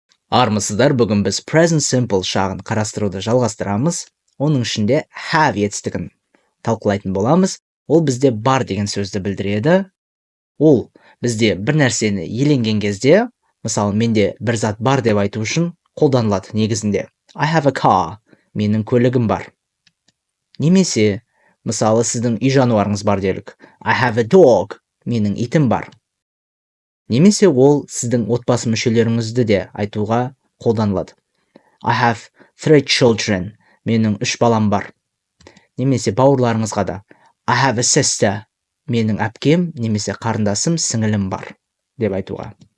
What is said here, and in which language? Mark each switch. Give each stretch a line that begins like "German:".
Kazakh: Армысыздар, бүгін біз present simple шағын қарастыруды жалғастырамыз. Оның ішінде have етістігін талқылайтын боламыз. Ол бізде бар деген сөзді білдіреді. Ол бізде бір нәрсені иеленген кезде, мысалы менде бір зат бар деп айту үшін қолданылады негізінде.
English: I have a car,
Kazakh: менің көлігім бар. Немесе, мысалы сіздің үй жануарыңыз бар делік.
English: I have a dog,
Kazakh: менің итім бар. Немесе ол сіздің отбасы мүшелеріңізді де айтуға қолданылады.
English: I have 3 children,
Kazakh: менің 3 балам бар. Немесе бауырларыңызға да
English: I have a sister,
Kazakh: менің әпкем немесе қарындасым, сіңілім бар деп айтуға.